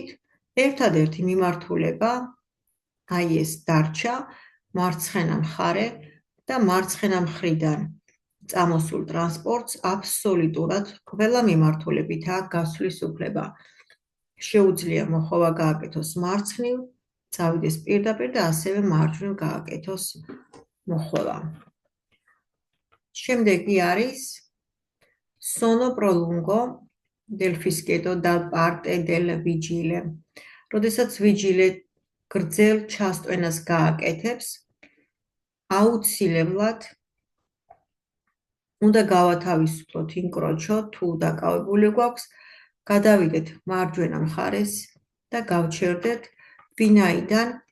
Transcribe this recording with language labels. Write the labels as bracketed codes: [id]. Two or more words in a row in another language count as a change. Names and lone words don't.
[ka] ერთადერთი მიმართულება, აი ეს დარჩა, მარცხენა მხარე და მარცხენა მხრიდან წამოსულ ტრანსპორტს აბსოლუტურად ყველა მიმართულებითაა გასვლის უფლება. შეუძლია მოხობა გააკეთოს მარცხნივ, წავიდეს პირდაპირ და ასევე მარჯვნივ გააკეთოს მოხობა. შემდეგი არის [it] sono prolungo del fischietto da parte del vigile. [ka] როდესაც ვიჯილე გრძელ ჩასტვენას გააკეთებს, აუცილებლად უნდა გავათავისუფლოთ ინკროჩო თუ დაკავებული გვაქვს, გადავიდეთ მარჯვენა მხარეს და გავჩერდეთ, ვინაიდან